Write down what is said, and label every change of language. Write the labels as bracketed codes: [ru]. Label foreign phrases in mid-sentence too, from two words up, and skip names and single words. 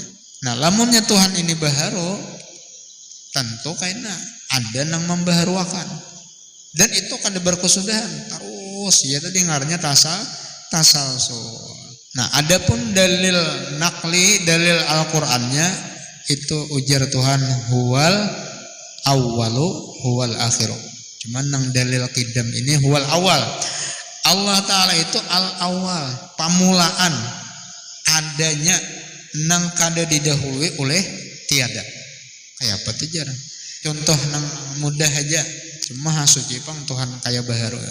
[bjn] Nah lamunnya Tuhan ini baharu, tentu karena ada yang membaharuakan, dan itu kada berkesudahan terus ya, tadi ngarannya tasalsul. Nah adapun dalil nakli, dalil Al-Qur'annya itu ujar Tuhan [ar] هو الأول هو الآخر. [bjn] Cuman nang dalil qidam ini [ar] هو الأول. [bjn] Allah Ta'ala itu al-awwal, pamulaan, adanya nang kada didahului oleh tiada. Kayak apa tuh jarang? Contoh nang mudah aja, cuma hasuci pang Tuhan kaya baharu ya.